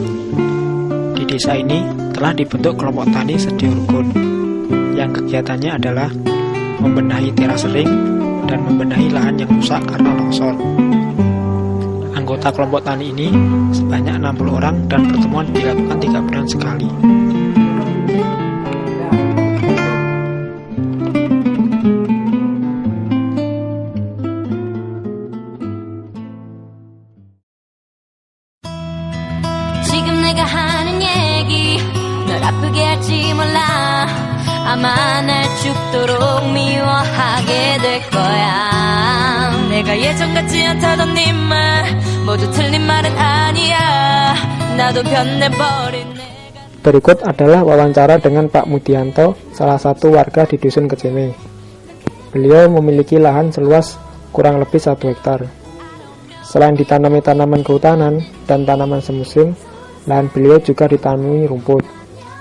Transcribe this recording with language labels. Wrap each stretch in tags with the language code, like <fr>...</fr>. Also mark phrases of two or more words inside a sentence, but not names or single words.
<id>Di desa ini telah dibentuk kelompok tani sedia rukun, yang kegiatannya adalah membenahi teras ring dan membenahi lahan yang rusak karena longsor. Anggota kelompok tani ini sebanyak 60 orang dan pertemuan dilakukan 3 bulan sekali.</id> <ko>내가 하는 얘기 널 아프게 할지 몰라 아마 날 죽도록 미워하게 될 거야 내가 예전 같지 않다던 네 말 모두 틀린 말은 아니야 나도 변해버린</ko> <id>Berikut adalah wawancara dengan Pak Mudianto, salah satu warga di Dusun Keceme. Beliau memiliki lahan seluas kurang lebih 1 hektar. Selain ditanami tanaman kehutanan dan tanaman semusim, lahan beliau juga ditanami rumput.</id>